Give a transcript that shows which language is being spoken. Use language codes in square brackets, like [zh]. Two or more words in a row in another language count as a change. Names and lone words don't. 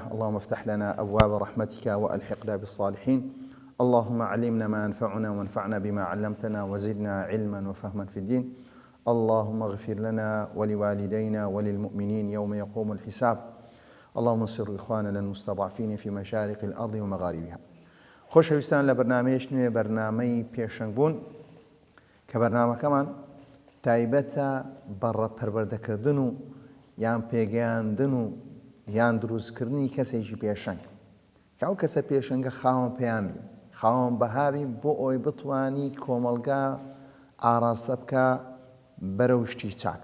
[ar] اللهم افتح لنا أبواب رحمتك وألحقنا بالصالحين. اللهم علمنا ما ينفعنا وانفعنا بما علمتنا وزدنا علما وفهما في الدين. اللهم اغفر لنا ولوالدينا وللمؤمنين يوم يقوم الحساب. اللهم انصر إخواننا المستضعفين في مشارق الأرض ومغاربها. [ckb] خۆشەویستان لە بەرنامەیەک نوێ بەرنامەی پێشەنگبوون کە بەرنامەکەمان تایبەتە بە ڕەپەروەردەکردن و یان پێگەیاندن و یان دروستکردنی کەسێکی پێشەنگ کە ئەو کەسە پێشەنگە خاوەن پەیامی خاوەن بەهاوی بۆ ئەوی بتوانی کۆمەلگا ئاراستە بکە بەرەو شتی چاک.